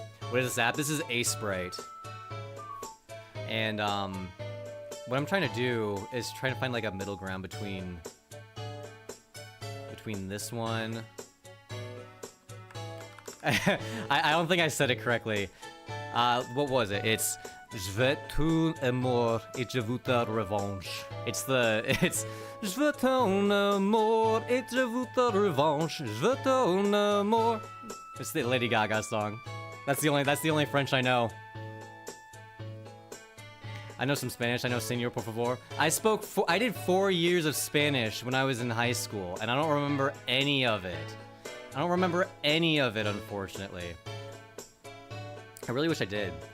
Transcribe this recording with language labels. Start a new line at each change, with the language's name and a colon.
English: What is this app? This is a sprite. And what I'm trying to do is try to find like a middle ground between this one. I don't think I said it correctly. What was it? It's
French: Je veux tout amour et je veux ta revanche.
English: It's
French: Je veux ton amour et je veux ta revanche. Je veux ton amour.
English: It's the Lady Gaga song. That's the only French I know. I know some Spanish. I know
Spanish: Señor por favor.
English: I did 4 years of Spanish when I was in high school, and I don't remember any of it. I don't remember any of it, unfortunately. I really wish I did.